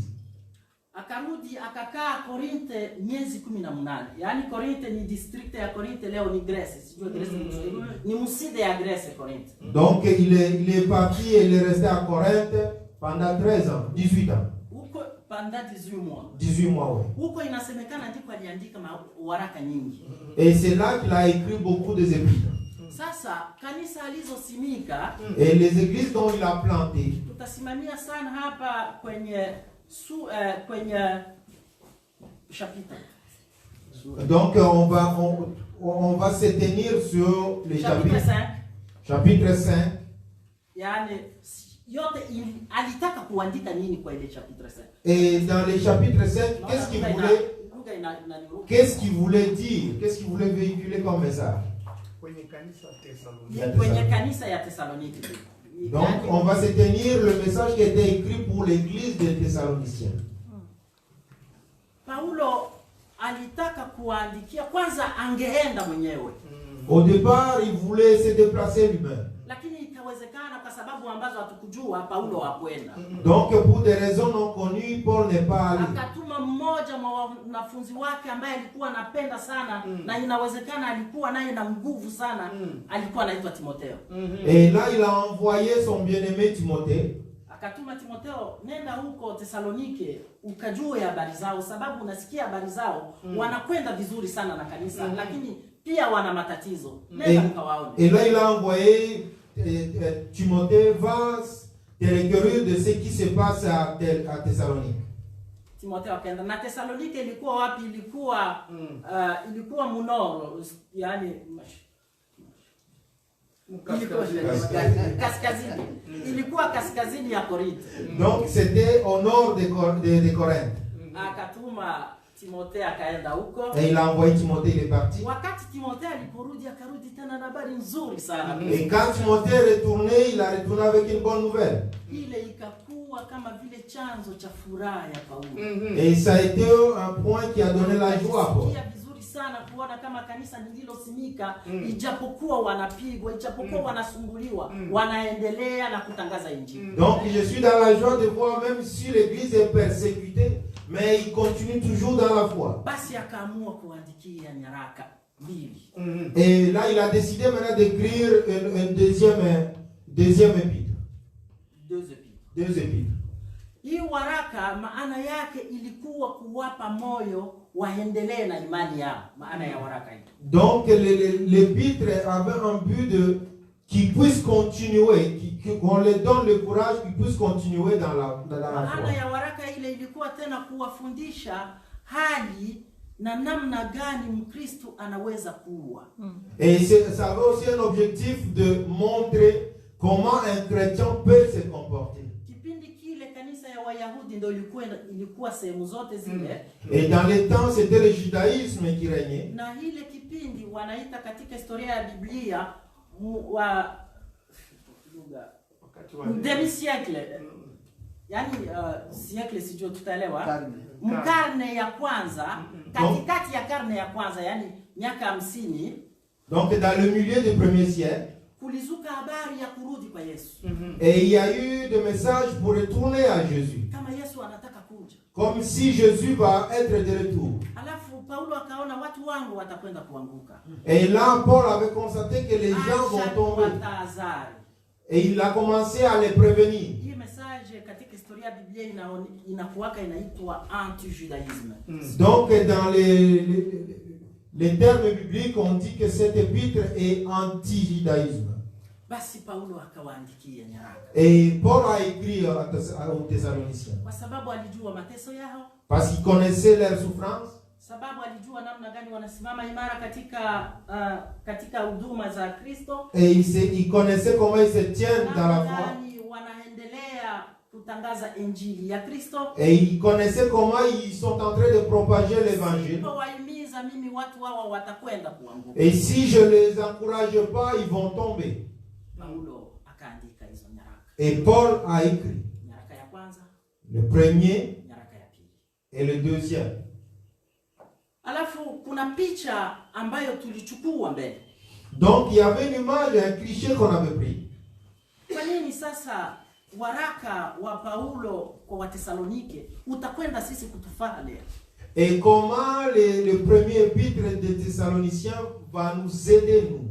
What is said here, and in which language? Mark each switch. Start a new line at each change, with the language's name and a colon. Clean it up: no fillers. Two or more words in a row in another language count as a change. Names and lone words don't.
Swahili: Akarudi akakaa Korinthe miezi 18. Yaani Korinthe ni district ya Korinthe, leo ni Grèce. Sijui Grèce ni muside ya Grèce Korinthe.
French: Donc il est parti et il est resté à Corinthe pendant 13 ans, 18 ans. Huko pendant 18 mois. 18 mois, oui.
Swahili: Huko inasemekana ndiko aliandika waraka nyingi.
French: Et c'est là qu'il a écrit beaucoup des épîtres.
Swahili: Sasa kanisa alizosimika,
French: et les églises dont il a planté,
Swahili: tutasimamia sana hapa kwenye chapitre.
French: Donc on va se tenir sur les chapitre 5. Chapitre 5.
Swahili: Yaani yote alitaka kuandika nini kwa ile chapitre 5?
French: Et dans les chapitres 5, qu'est-ce qu'il voulait dire? Qu'est-ce qu'il voulait véhiculer comme message?
Swahili: Kwenye kanisa ya Thessaloniki.
French: Donc on va se tenir le message qui était écrit pour l'église des Thessaloniciens.
Swahili: Paulo alitaka kuandikia kwanza, angeenda mwenyewe.
French: Au départ, il voulait se déplacer lui-même.
Swahili: Lakini ikawezekana kwa sababu ambazo hatukujua Paulo hakwenda.
French: Donc pour des raisons non connues, Paul n'est pas allé.
Swahili: Akatuma mmoja wa wanafunzi wake ambaye alikuwa anapenda sana na inawezekana alikuwa naye na nguvu sana, alikuwa anaitwa Timotheo.
French: Et là il a envoyé son bien-aimé Timothée.
Swahili: Akatuma Timotheo, nenda huko Thessalonike ukajue habari zao, sababu unasikia habari zao, wanakwenda vizuri sana na kanisa, lakini pia wana matatizo. Nenda ukawaone.
French: Et là il a envoyé Timothée, va te requérir de ce qui se passe à Thessalonique.
Swahili: Timotheo akaenda. Na Thessalonike ilikuwa wapi? Ilikuwa Munoro, yani kaskazini. Ilikuwa kaskazini ya Korinthe.
French: Donc c'était au nord de Corinthe.
Swahili: Akatuma Timothée akaenda huko.
French: Et il a envoyé Timothée, il est parti.
Swahili: Wakati Timothée aliporudi akarudi tena na habari nzuri sana.
French: Et quand Timothée est retourné, il a retourné avec une bonne nouvelle.
Swahili: Ile ikakuwa kama vile chanzo cha furaha ya Paulo.
French: Et ça a été un point qui a donné la joie à Paul.
Swahili: Vizuri sana kuona kama kanisa lililosimika, ijapokuwa wanapigwa, ijapokuwa wanasumbuliwa, wanaendelea na kutangaza injili.
French: Donc je suis dans la joie de voir, même si l'église est persécutée, mais il continue toujours dans la foi.
Swahili: Basi akaamua kuandikia nyaraka mbili.
French: Et là il a décidé maintenant d'écrire une deuxième épître. Deux épîtres.
Swahili: Hii waraka maana yake ilikuwa kuwapa moyo waendelee na imani yao. Maana ya waraka hii.
French: Donc l'épître avait un but qu'ils puissent continuer, qu'on les donne le courage, qu'ils puissent continuer dans la foi.
Swahili: Maana ya waraka ile ilikuwa tena kuwafundisha hali na namna gani Mkristo anaweza kuwa.
French: Et ça avait aussi un objectif de montrer comment un chrétien peut se comporter.
Swahili: Ilikuwa sehemu zote zile.
French: Et dans les temps c'était le judaïsme qui régnait.
Swahili: Na ile kipindi wanaita katika historia ya Biblia wa demi-siècle. Yaani siècle sijui tutaelewa. Karne ya kwanza, katikati ya karne ya kwanza, yani miaka 50.
French: Donc dans le milieu du premier siècle,
Swahili: kulizuka habari ya kurudi kwa Yesu.
French: Et il y a eu des messages pour retourner à Jésus.
Swahili: Kama Yesu anataka kuja.
French: Comme si Jésus va être de retour.
Swahili: Alafu Paulo akaona watu wangu watakwenda kuanguka.
French: Et là Paul avait constaté que les gens vont tomber. Et il a commencé à les prévenir.
Swahili: Hii
French: message passage
Swahili: katika historia ya Biblia inakuwaka inaitwa anti-judaïsme.
French: Donc dans les termes bibliques, on dit que cet épître est anti-judaïsme.
Swahili: Basi Paulo akawaandikia nyaraka.
French: Et Paul a écrit aux Thessaloniciens.
Swahili: Kwa sababu alijua mateso yao.
French: Parce qu'il connaissait leurs souffrances.
Swahili: Sababu alijua namna gani wanasimama imara katika huduma za Kristo.
French: Et il connaissait comment ils se tiennent dans la foi.
Swahili: Wanaendelea kutangaza injili ya Kristo.
French: Et il connaissait comment ils sont en train de propager l'évangile.
Swahili: Mimi watu hawa watakwenda kuanguka.
French: Et si je les encourage pas, ils vont tomber.
Swahili: Paulo akaandika hizo nyaraka.
French: Et Paul a écrit.
Swahili: Nyaraka ya kwanza,
French: le premier,
Swahili: nyaraka ya pili,
French: et le deuxième.
Swahili: Alafu kuna picha ambayo tulichukua mbele.
French: Donc il y avait une image, un cliché qu'on avait pris.
Swahili: Kwa nini sasa waraka wa Paulo kwa Wathesalonike utakwenda sisi kutufaa leo?
French: Et comment le premier épître des Thessaloniciens va nous aider, nous?